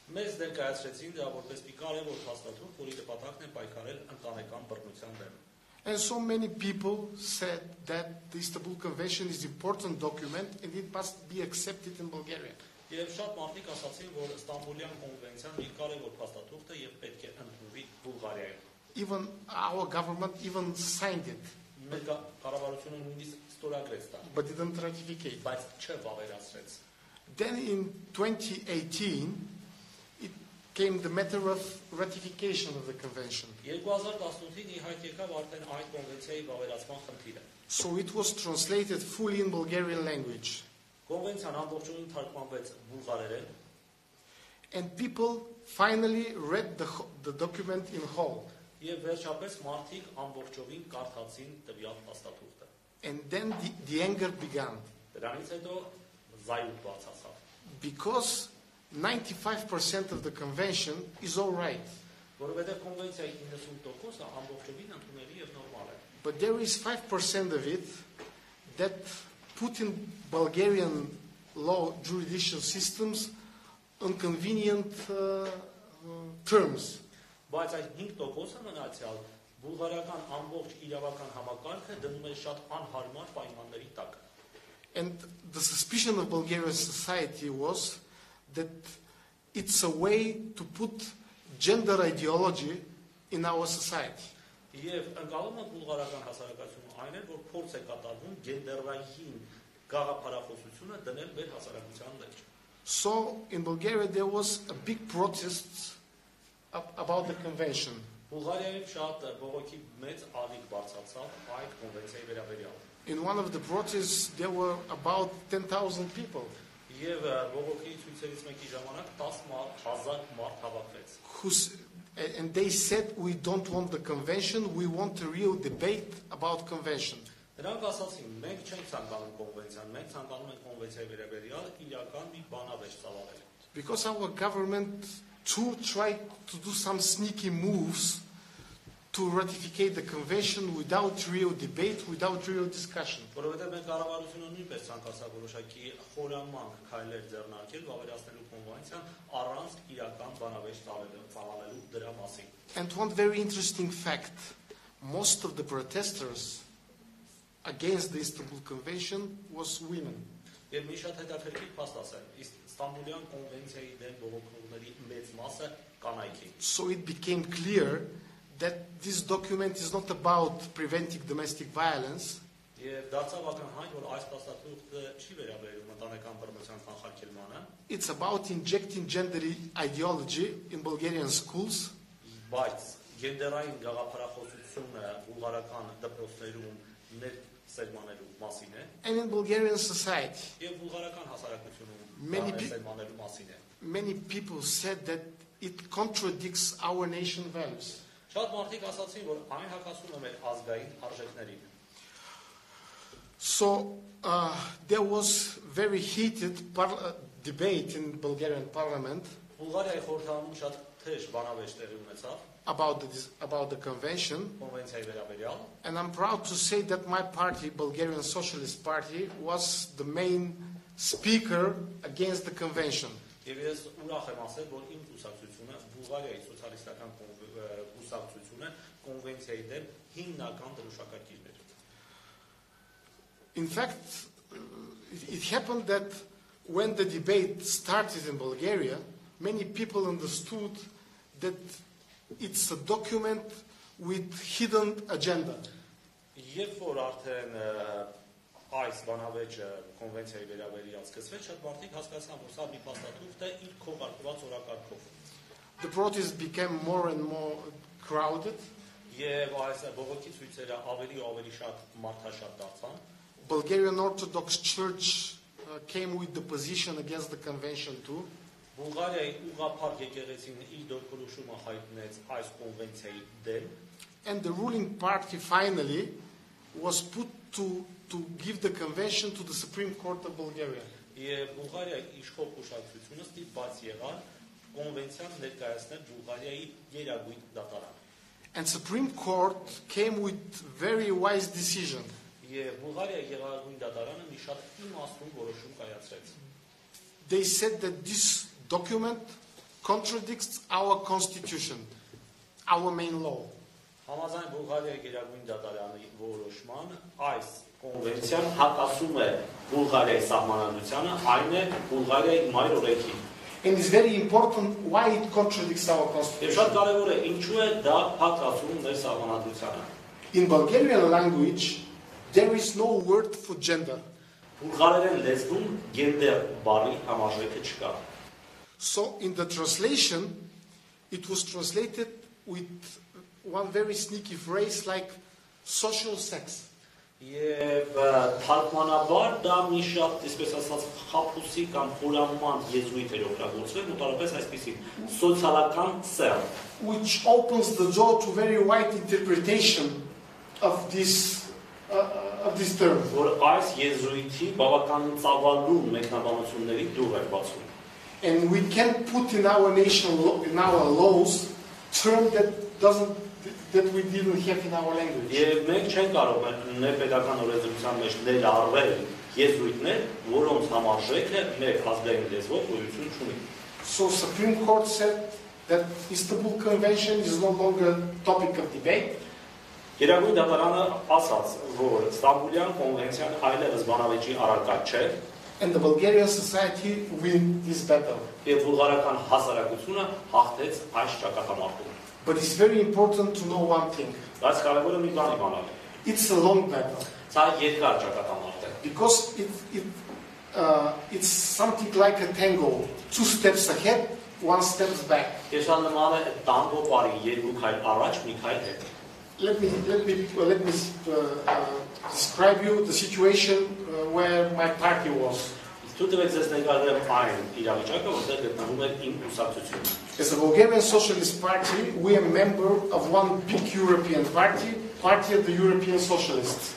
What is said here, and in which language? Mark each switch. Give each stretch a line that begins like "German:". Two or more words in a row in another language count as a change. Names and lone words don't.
English: And so many people said that the Istanbul Convention is an important document and it must be accepted in Bulgaria. Even our government even signed it.
Armenian: մեր կառավարությունը նույնիսկ ստորագրեց դա,
English: but didn't ratify.
Armenian: բայց չվավերացրեց։
English: Then in 2018, it came the matter of ratification of the convention.
Armenian: 2018-ին ի հայտ եկավ արդեն այդ կոնվենցիայի վավերացման խնդիրը։
English: So it was translated fully in Bulgarian language.
Armenian: Կոնվենցիան ամբողջովին թարգմանվեց բուլղարերեն,
English: And people finally read the document in whole.
Armenian: եւ վերջապես մարդիկ ամբողջովին կարդացին տվյալ փաստաթուղթը։
English: And then the anger began.
Armenian: Դրանից հետո զայրույթ բարձրացավ։
English: Because 95% of the convention is all right.
Armenian: Որովհետեւ կոնվենցիայի 90%-ը ամբողջովին ընդունելի եւ նորմալ է։
English: But there is 5% of it that put in Bulgarian law judicial systems inconvenient terms.
Armenian: Բայց այդ 5%-ը մնացյալ բուլղարական ամբողջ իրավական համակարգը դնում է շատ անհարմար պայմանների տակ։
English: And the suspicion of Bulgarian society was that it's a way to put gender ideology in our society.
Armenian: Եվ ընկալումը բուլղարական հասարակությունում այն է, որ փորձ է կատարվում գենդերային գաղափարախոսությունը դնել մեր հասարակության մեջ։
English: So in Bulgaria there was a big protest about the convention.
Armenian: Բուլղարիայում շատ բողոքի մեծ ալիք բարձրացավ այդ կոնվենցիայի վերաբերյալ։
English: In one of the protests there were about 10,000 people
Armenian: Եվ բողոքի ցույցերից մեկի ժամանակ 10,000 մարդ հավաքվեց։
English: and they said we don't want the convention, we want a real debate about convention.
Armenian: Նրանք ասացին, մենք չենք ցանկանում կոնվենցիան, մենք ցանկանում ենք կոնվենցիայի վերաբերյալ իրական մի բանավեճ ծավալել։
English: Because our government too tried to do some sneaky moves to ratify the convention without real debate, without real discussion.
Armenian: Որովհետև մեր կառավարությունը նույնպես ցանկացավ որոշակի խորամանկ քայլեր ձեռնարկել վավերացնելու կոնվենցիան առանց իրական բանավեճ ծավալելու դրա մասին։
English: And one very interesting fact, most of the protesters against the Istanbul Convention was women.
Armenian: Եվ մի շատ հետաքրքիր փաստ ասեմ, Ստամբուլյան կոնվենցիայի դեմ բողոքողների մեծ մասը կանայք էին։
English: So it became clear that this document is not about preventing domestic violence.
Armenian: Եվ դարձավ ակնհայտ, որ այս փաստաթուղթը չի վերաբերում ընտանեկան բռնության կանխարգելմանը։
English: It's about injecting gender ideology in Bulgarian schools.
Armenian: Բայց գենդերային գաղափարախոսությունը բուլղարական դպրոցներում ներսերմանելու մասին է։
English: And in Bulgarian society.
Armenian: Եվ բուլղարական հասարակությունում ներսերմանելու մասին է։
English: Many people said that it contradicts our nation values.
Armenian: Շատ մարդիկ ասացին, որ այն հակասում է մեր ազգային արժեքներին։
English: So there was very heated debate in Bulgarian parliament
Armenian: Բուլղարիայի խորհրդարանում շատ թեժ բանավեճ տեղի ունեցավ
English: about the convention.
Armenian: կոնվենցիայի վերաբերյալ։
English: And I'm proud to say that my party, Bulgarian Socialist Party, was the main speaker against the convention.
Armenian: Եվ ես ուրախ եմ ասել, որ իմ կուսակցությունը, Բուլղարիայի սոցիալիստական կուսակցությունը կոնվենցիայի դեմ հիմնական դրոշակակիրն էր։
English: In fact, it happened that when the debate started in Bulgaria, many people understood that it's a document with hidden agenda.
Armenian: Երբ որ արդեն այս բանավեճը կոնվենցիայի վերաբերյալ սկսվեց, շատ մարդիկ հասկացան, որ սա մի փաստաթուղթ է իր քողարկված օրակարգով։
English: The protest became more and more crowded.
Armenian: Եվ այս բողոքի ցույցերը ավելի ու ավելի շատ մարդաշատ դարձան։
English: Bulgarian Orthodox Church came with the position against the convention too.
Armenian: Բուլղարիայի ուղղափառ եկեղեցին իր դիրքորոշումը հայտնեց այս կոնվենցիայի դեմ։
English: And the ruling party finally was put to give the convention to the Supreme Court of Bulgaria.
Armenian: Եվ Բուլղարիայի իշխող կուսակցությունը ստիպված եղավ կոնվենցիան ներկայացնել Բուլղարիայի գերագույն դատարան։
English: And Supreme Court came with very wise decision.
Armenian: Եվ Բուլղարիայի գերագույն դատարանը մի շատ իմաստուն որոշում կայացրեց։
English: They said that this document contradicts our constitution, our main law.
Armenian: Համաձայն Բուլղարիայի գերագույն դատարանի որոշման այս կոնվենցիան հակասում է Բուլղարիայի սահմանադրությանը, այն է Բուլղարիայի մայր օրենքին։
English: And it's very important why it contradicts our
Armenian: Եվ
English: constitution.
Armenian: շատ կարևոր է ինչու է դա հակասում մեր սահմանադրությանը։
English: In Bulgarian language, there is no word for gender.
Armenian: Բուլղարերեն լեզվում գենդեր բառի համարժեքը չկա։
English: So in the translation, it was translated with one very sneaky phrase like social sex.
Armenian: Եվ թարգմանաբար դա մի շատ, այսպես ասած, խաբուսի կամ խորաման եզուիթ էր օգտագործվել, մոտավորապես այսպիսի սոցիալական սեռ,
English: which opens the door to very wide interpretation of this term.
Armenian: Որ այս եզուիթի բավականին ծավալու մեկնաբանությունների դուռ էր բացում։
English: And we can put in our laws term that we didn't have in our language.
Armenian: Եվ մենք չենք կարող մեր պետական օրենսդրության մեջ ներառվել եզուիտներ, որոնց համարժեքը մեր ազգային լեզվով գոյություն չունի։
English: So Supreme Court said that Istanbul Convention is no longer topic of debate.
Armenian: Գերագույն դատարանը ասաց, որ Ստամբուլյան կոնվենցիան այլևս բանավեճի առարկա չէ,
English: and the Bulgarian society win this battle.
Armenian: Եվ բուլղարական հասարակությունը հաղթեց այս ճակատամարտում։
English: But it's very important to know one thing.
Armenian: Բայց կարևորը մի բան իմանալ։
English: It's a long battle.
Armenian: Սա երկար ճակատամարտ է։
English: Because it's something like a tango. 2 steps ahead, 1 steps back.
Armenian: Ես նման է տանգո բարի երկու քայլ առաջ, մի քայլ հետ։
English: Let me describe you the situation where my party was. As a Bulgarian Socialist Party, we are a member of one big European party, Party of the European Socialists.